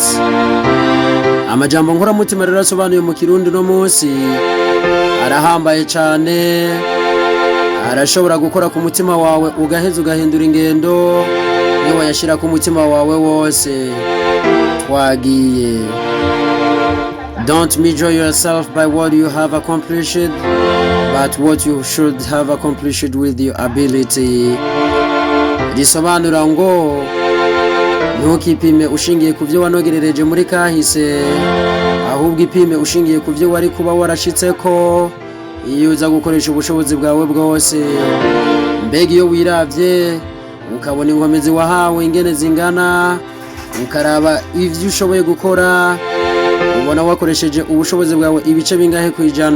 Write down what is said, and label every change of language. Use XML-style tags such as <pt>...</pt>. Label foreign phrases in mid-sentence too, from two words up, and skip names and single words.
<rn>Amajambo nkora mutima rero asobanuye mu Kirundi no munsi arahambaye cane, arashobora gukora ku mutima wawe ugaheza ugahindura ingendo niwe yashira ku mutima wawe wose. Twagiye.</rn> <en>Don't measure yourself by what you have accomplished, but what you should have accomplished with your ability.</en> <rn>Risobanura ngo ntukipime ushingiye ku byo wanogerereje muri kahise, ahubwo ipime ushingiye ku byo wari kuba warashitseko iyo uza gukoresha ubushobozi bwawe bwose. Mbega iyo wiravye ukabona inkomezi wahawe ingene zingana, ukaraba ivyo ushoboye gukora, ubona wakoresheje ubushobozi bwawe ibice bingahe kwijana.</rn>